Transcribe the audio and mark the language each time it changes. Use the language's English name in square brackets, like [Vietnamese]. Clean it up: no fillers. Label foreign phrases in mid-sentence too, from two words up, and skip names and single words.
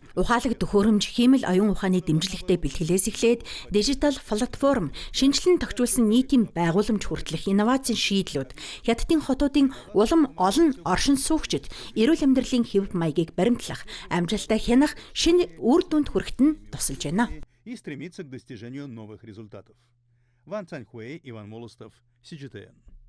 [Mongolian] Ухаалаг төхөөрөмж хиймэл оюун ухааны дэмжлэгтэй бэлтгэлээс эхлээд дижитал платформ, шинжилэн тогтворсон нийтийн байгууламж хүртэлх инновацийн шийдлүүд Хятадын хотуудын улам олон оршин суугчид эрүүл амьдралын хэв маягийг баримтлах, амжилттай хянах шинэ үр дүнд хүрэхэд нь тусалж байна. [Russian] И стремиться к достижению новых результатов. Ван Цаньхуэй, Иван Молостов, CGTN.